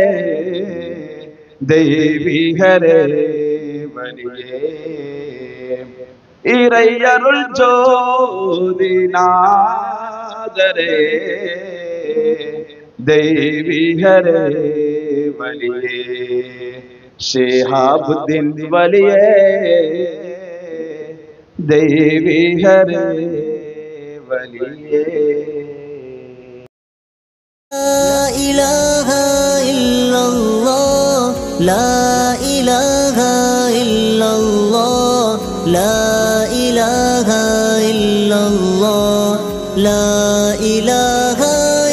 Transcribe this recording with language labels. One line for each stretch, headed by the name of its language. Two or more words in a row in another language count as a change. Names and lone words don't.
Tamil: தெய்வீகரே வலியே இறையருள் ஜோதிநாதரே தெய்வீகரே வலியே ஷிஹாபுத்தீன் வலியே தெய்வீகரே வலியே
Arabic: لا إله إلا الله لا إله إلا الله لا إله إلا الله لا إله